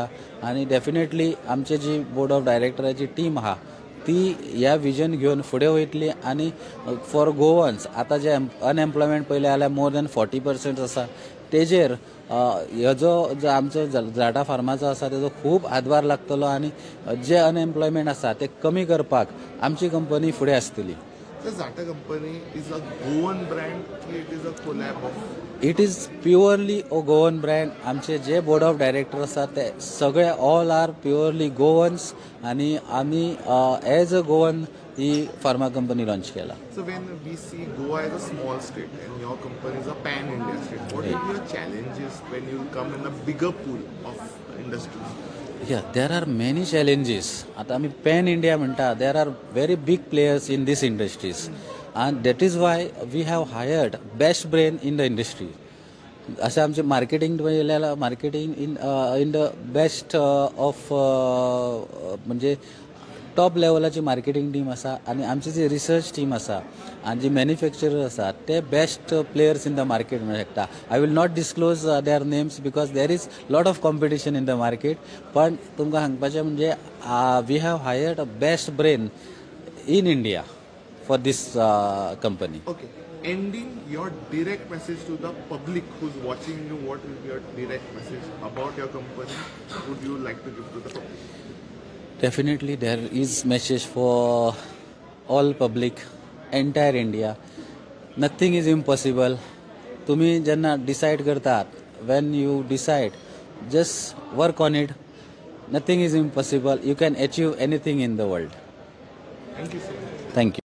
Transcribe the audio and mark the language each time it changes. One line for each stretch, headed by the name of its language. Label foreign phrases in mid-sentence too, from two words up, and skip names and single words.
Konkani: आनी डेफिनेटली आमची जी
English: board of
Konkani: डायरेक्टराची टीम आहा ती ह्या विजन घेवन फुडें वयतली. आनी
English: for Goans
Konkani: आतां जे अनएम्प्लॉयमेंट पळयलें जाल्यार
English: more than
Konkani: 40% आसा. तेजेर हेजो जो आमचो झलाटा फार्माचो आसा तेजो खूब हातभार लागतलो आनी जे अनएम्प्लॉयमेंट आसा ते कमी करपाक आमची कंपनी फुडें आसतली.
English: Zata company is a Goan brand, it is a collab of. It is purely a Goan brand.
Konkani: आमचे जे
English: board of director
Konkani: आसा ते सगळे
English: all are purely Goans
Konkani: आणि आम्ही
English: as a Goan
Konkani: ही
English: pharma company launch
Konkani: केला.
English: So when we see Goa as a small state and your company is a pan India state, what are your challenges when you come in a bigger pool of industries? Yeah, there are many challenges.
Konkani: आता आम्ही
English: pan India
Konkani: म्हणटा,
English: there are very big players in this industries and that is why we have hired best brain in the industry.
Konkani: असं आमचे मार्केटिंग पळयल्यार
English: marketing in the best of
Konkani: म्हणजे टॉप लेवलाची
English: marketing team
Konkani: आसा आनी आमची जी
English: research team
Konkani: आसा आनी जी मॅन्युफॅक्चरर आसा ते
English: best players in the market
Konkani: म्हणूं शकता.
English: I will not disclose their names because there is lot of competition in the market.
Konkani: पण तुमकां सांगपाचें म्हणजे
English: we have hired a best brain in India for this company. Okay. Ending your direct message to the public who's watching you, what will be your direct message about your company? Would you like to give to the public? Definitely there is message for all public, entire India. Nothing is impossible.
Konkani: तुम्ही जेन्ना डिसाइड करतात,
English: when you decide, just work on it. Nothing is impossible. You can achieve anything in the world. Thank you so much. Thank you.